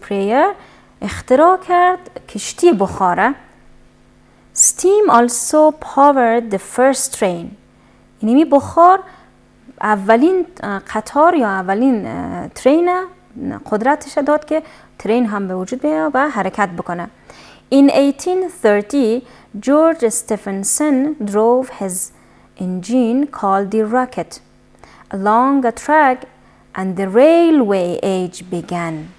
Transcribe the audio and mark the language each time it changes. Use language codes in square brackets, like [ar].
[fa] Pryor اختراع کرد کشتی بخاره. [en] Steam also powered the first train. [fa] یعنی بخار اولین قطار یا اولین ترین قدرتش داد که ترین هم به وجود بیاد و حرکت بکنه. [en] In 1830 George Stephenson drove his engine called the rocket along a track and the railway age began.